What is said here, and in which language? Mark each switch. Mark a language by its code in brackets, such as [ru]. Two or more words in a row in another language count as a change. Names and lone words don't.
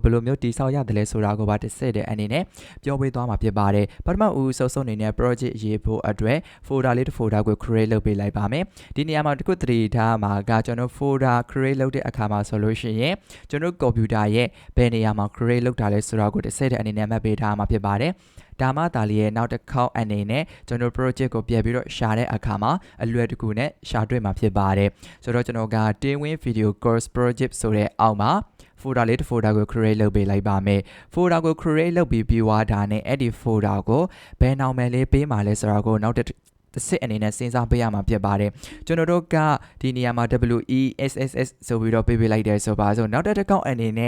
[my] ယ်လိုမျိုးတည်ဆောက်ရတယ်လဲဆိုတာကိုပါတစ်ဆက်တည်းအနေနဲ့ပြောပေးသွားမှာဖြစ်ပါတယ်ပထမဦးဆုံးအနေနဲ့ project ရေးဖို့အတွက် folder လေးတစ် folder ကို create လုပ်ပေးလိုက်ပါမယ်ဒီနေရာမှာတခုသတိထားမှာကကျွန်တော် [en] folder create [my] လုပ်တဲ့အခါမှာဆိုလို့ရှိရင်ကျွန်တော် computer ရဲ့ဘယ်နေရာမှာ create လုပ်တာလဲဆိုတာကိုတစ်ဆက်တည်းအနေနဲ့မှတ်ပေးထားမှာဖြစ်ပါတယ် ဒါမှသာလျက်နောက်တစ်ခေါက်အနေနဲ့ကျွန်တော် project ကိုပြန်ပြီးတော့ရှာတဲ့အခါမှာအလွယ်တကူနဲ့ရှာတွေ့မှာဖြစ်ပါတယ်ဆိုတော့ကျွန်တော်က [en] tailwind video course project [my] ဆိုတဲ့အောက်မှာ folder လေးတစ် folder ကို create လုပ်ပေးလိုက်ပါမယ် folder ကို create လုပ်ပြီးပြီးသွားတာ နဲ့အဲ့ဒီ folder ကိုဘယ်နာမည်လေးပေးမှာလဲဆိုတာကိုနောက်တစ်စစ်အနေနဲ့စဉ်းစားပေးရမှာဖြစ်ပါတယ်ကျွန်တော်တို့ကဒီနေရာမှာ WESSS ဆိုပြီးတော့ပေးလိုက်တယ်ဆိုပါစို့နောက်တစ်ခေါက်အနေနဲ့